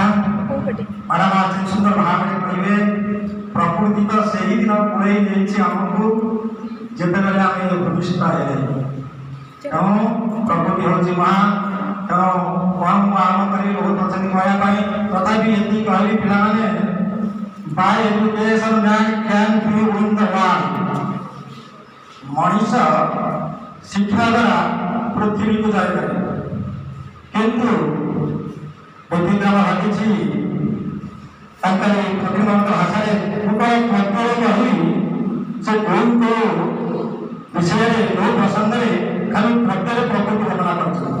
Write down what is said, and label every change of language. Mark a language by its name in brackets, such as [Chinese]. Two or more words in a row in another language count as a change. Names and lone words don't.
[Odia] ମ୍ୟାଡ଼ାମ ଆଜି ସୁନ୍ଦର ଭାବରେ କହିବେ ପ୍ରକୃତି ତ ସେହିଦିନ ପୁରେଇ ଦେଇଛି ଆମକୁ ଯେତେବେଳେ ଆମେ ଭୂମିଷ୍ଠ ହେଲେ। ତେଣୁ ପ୍ରକୃତି ହେଉଛି ମହାନ। ତେଣୁ କଣ ମୁଁ ଆରମ୍ଭ କରିବି ବହୁତ ଅଛନ୍ତି କହିବା ପାଇଁ, ତଥାପି ଏତିକି କହିବି ପିଲାମାନେ, [English] by education man can be win the world। [Odia] ମଣିଷ ଶିକ୍ଷା ଦ୍ୱାରା ପୃଥିବୀକୁ ଯାଇପାରେ, କିନ୍ତୁ ବ୍ୟତିକ୍ରମ ଘଟିଛି ତାଙ୍କର ପ୍ରତିବନ୍ଧ ଭାଷାରେ କହି ସେ କୋଉ ବିଷୟରେ କୋଉ ପ୍ରସଙ୍ଗରେ ଖାଲି ପ୍ରତ୍ୟେକ ପ୍ରକୃତି ବର୍ଣ୍ଣନା କରୁଛନ୍ତି।